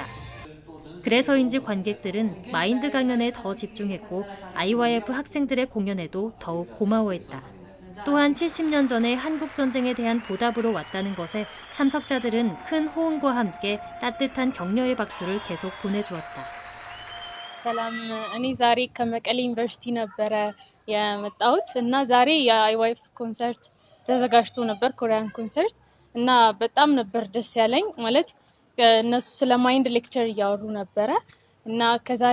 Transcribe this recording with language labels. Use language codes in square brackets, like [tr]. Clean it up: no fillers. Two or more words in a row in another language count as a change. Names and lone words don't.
[ko] 그래서인지 관객들은 마인드 강연에 더 집중했고 IYF 학생들의 공연에도 더욱 고마워했다. 또한 70년 전의 한국 전쟁에 대한 보답으로 왔다는 것에 참석자들은 큰 호응과 함께 따뜻한 격려의 박수를 계속 보내주었다. [am] ሰላም እኔ ዛሬ ከመቀሌ ዩኒቨርሲቲ ነበረ የመጣሁት እና ዛሬ የአይዋይፍ ኮንሰርት ተዘጋጅቶ ነበር፣ [en] Korean concert [am] እና በጣም ነበር ደስ ያለኝ። ማለት እነሱ ስለ [en] mind lecture [am] እያወሩ ነበረ እና ከዛሬ